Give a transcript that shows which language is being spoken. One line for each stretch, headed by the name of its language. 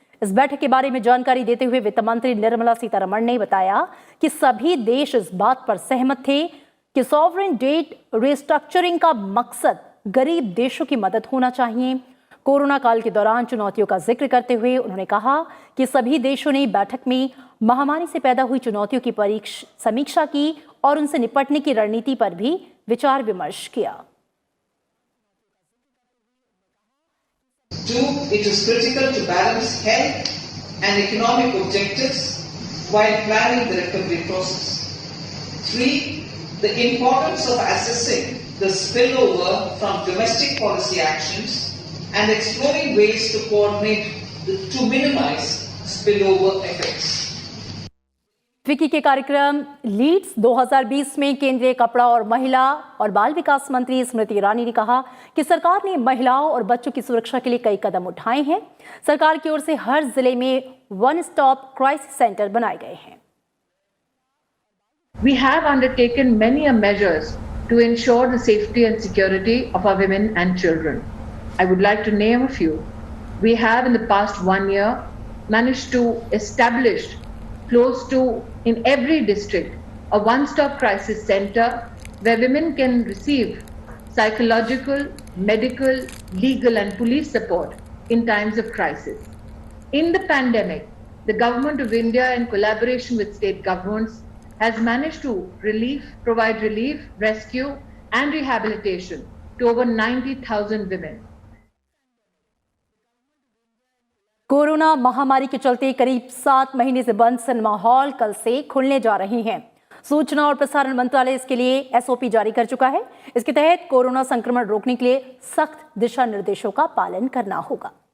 Hindi: इस बैठक के बारे में जानकारी देते हुए वित्त मंत्री निर्मला सीतारमण ने बताया कि सभी देश इस बात पर सहमत थे कि सॉवरेन डेट रिस्ट्रक्चरिंग का मकसद गरीब देशों की मदद होना चाहिए। कोरोना काल के दौरान चुनौतियों का जिक्र करते हुए उन्होंने कहा कि सभी देशों ने बैठक में महामारी से पैदा हुई चुनौतियों की समीक्षा की और उनसे निपटने की रणनीति पर भी विचार विमर्श किया।
English: Two, it is critical to balance health and economic objectives while planning the recovery process. 3, the importance of assessing the spillover from domestic policy actions and exploring ways to coordinate to minimize spillover effects.
Hindi: Vicky के कार्यक्रम Leeds 2020 में केंद्रीय कपड़ा और महिला और बाल विकास मंत्री स्मृति ईरानी ने कहा कि सरकार ने महिलाओं और बच्चों की सुरक्षा के लिए कई कदम उठाए हैं। सरकार की ओर से हर जिले में वन स्टॉप क्राइसिस सेंटर बनाए गए हैं।
English: We have undertaken many measures to ensure the safety and security of our women and children. I would like to name a few. We have in the past 1 year managed to establish close to in every district a one-stop crisis center where women can receive psychological, medical, legal and police support in times of crisis. In the pandemic, the Government of India in collaboration with state governments has managed to provide relief, rescue and rehabilitation to over 90,000 women.
Hindi: Corona महामारी के चलते करीब 7 महीने से बंद cinema hall कल से खुलने जा रहे हैं। सूचना और प्रसारण मंत्रालय इसके लिए एसओपी जारी कर चुका है। इसके तहत कोरोना संक्रमण रोकने के लिए सख्त दिशा निर्देशों का पालन करना होगा।